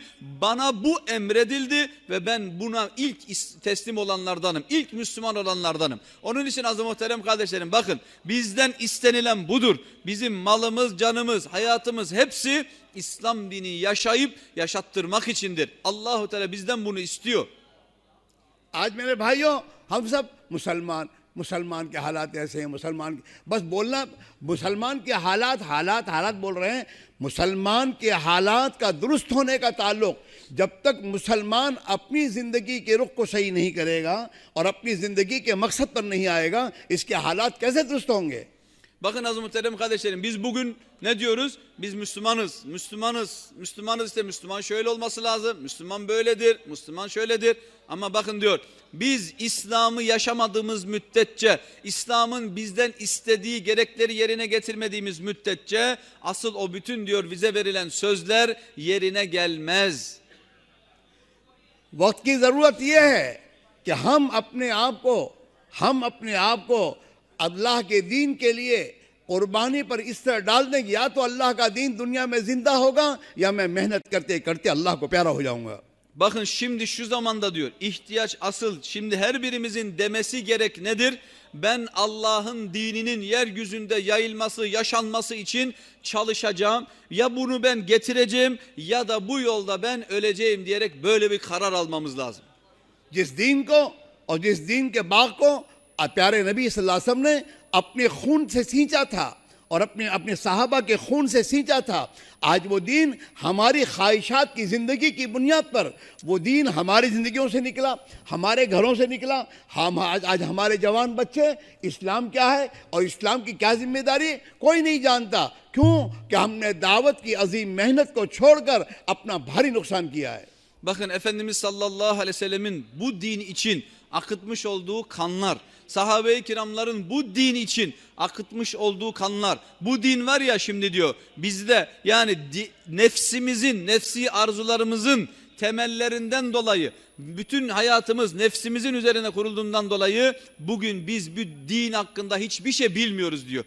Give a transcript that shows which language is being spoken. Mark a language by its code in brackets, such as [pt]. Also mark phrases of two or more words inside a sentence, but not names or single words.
[tr] Bana bu emredildi ve ben buna ilk teslim olanlardanım. İlk Müslüman olanlardanım. Onun için aziz muhterem kardeşlerim, bakın bizden istenilen budur. Bizim malımız, canımız, hayatımız hepsi İslam dini yaşayıp yaşattırmak içindir. Allahu Teala bizden bunu istiyor. [ur] آج میرے بھائیوں، ہم سب مسلمان کے حالات ایسے ہیں، بس بولنا مسلمان کے حالات بول رہے ہیں. مسلمان کے حالات کا درست ہونے کا تعلق جب تک مسلمان اپنی زندگی کے رخ کو صحیح نہیں کرے گا اور اپنی زندگی کے مقصد پر نہیں آئے گا، اس کے حالات کیسے درست ہوں گے? [tr] Bakın aziz muhterem kardeşlerim, biz bugün ne diyoruz? Biz Müslümanız. İşte Müslüman şöyle olması lazım. Müslüman böyledir. Müslüman şöyledir. Ama bakın diyor, biz İslam'ı yaşamadığımız müddetçe, İslam'ın bizden istediği gerekleri yerine getirmediğimiz müddetçe asıl o bütün diyor bize verilen sözler yerine gelmez. [ur] وقت کی ضرورت یہ ہے کہ ہم اپنے آپ کو اللہ کے دین کے لیے قربانی پر اس طرح ڈال دیں کہ یا تو اللہ کا دین دنیا میں زندہ ہوگا یا میں محنت کرتے کرتے اللہ کو پیارا ہو جاؤں گا. [tr] Bakın şimdi şu zamanda diyor ihtiyaç asıl şimdi her birimizin demesi gerek nedir? Ben Allah'ın dininin yeryüzünde yayılması, yaşanması için çalışacağım. Ya bunu ben getireceğim ya da bu yolda ben öleceğim diyerek böyle bir karar almamız lazım. [ur] جس دین کو اور جس دین کے باغ کو پیارے نبی [ar] صلى الله عليه وسلم [ur] نے اپنے خون سے سینچا تھا اور اپنے صحابہ کے خون سے سینچا تھا، آج وہ دین ہماری خواہشات کی زندگی کی بنیاد پر وہ دین ہماری زندگیوں سے نکلا، ہمارے گھروں سے نکلا. ہم آج ہمارے جوان بچے اسلام کیا ہے اور اسلام کی کیا ذمہ داری کوئی نہیں جانتا. کیوں? کہ ہم نے دعوت کی عظیم محنت کو چھوڑ کر اپنا بھاری نقصان کیا ہے. [tr] Bakın Efendimiz [ar] صلى الله عليه وسلم [tr] bu din için akıtmış olduğu kanlar, sahabe-i kiramların bu din için akıtmış olduğu kanlar, bu din var ya şimdi diyor bizde yani nefsi arzularımızın temellerinden dolayı, bütün hayatımız nefsimizin üzerine kurulduğundan dolayı bugün biz bu din hakkında hiçbir şey bilmiyoruz diyor.